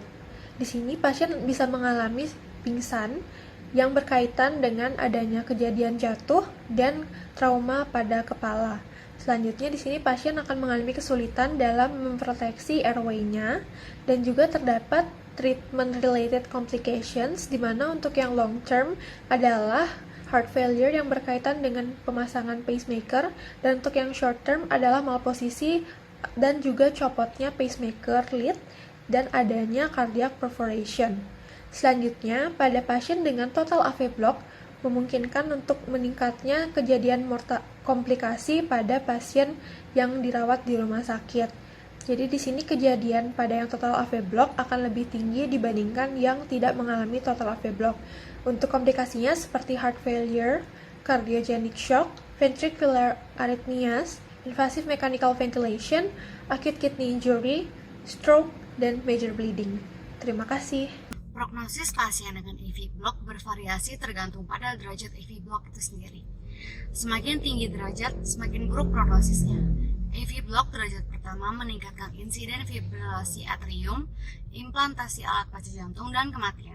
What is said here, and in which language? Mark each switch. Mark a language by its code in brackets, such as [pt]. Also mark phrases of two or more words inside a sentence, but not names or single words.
[id] Di sini pasien bisa mengalami pingsan yang berkaitan dengan adanya kejadian jatuh dan trauma pada kepala. Selanjutnya di sini pasien akan mengalami kesulitan dalam memproteksi airway-nya dan juga terdapat [en] treatment related complications, [id] di mana untuk yang [en] long term [id] adalah [en] heart failure [id] yang berkaitan dengan pemasangan pacemaker, dan untuk yang [en] short term [id] adalah malposisi dan juga copotnya [en] pacemaker lead [id] dan adanya [en] cardiac perforation. [id] Selanjutnya, pada pasien dengan total AV block memungkinkan untuk meningkatnya kejadian komplikasi pada pasien yang dirawat di rumah sakit. Jadi di sini kejadian pada yang total AV block akan lebih tinggi dibandingkan yang tidak mengalami total AV block. Untuk komplikasinya seperti [en] heart failure, cardiogenic shock, ventricular arrhythmias, invasive mechanical ventilation, acute kidney injury, stroke, [id] dan [en] major bleeding. [id] Terima kasih. Prognosis pasien dengan AV block bervariasi tergantung pada derajat AV block itu sendiri. Semakin tinggi derajat, semakin buruk prognosisnya. AV block derajat pertama meningkatkan insiden fibrilasi atrium, implantasi alat pacu jantung, dan kematian.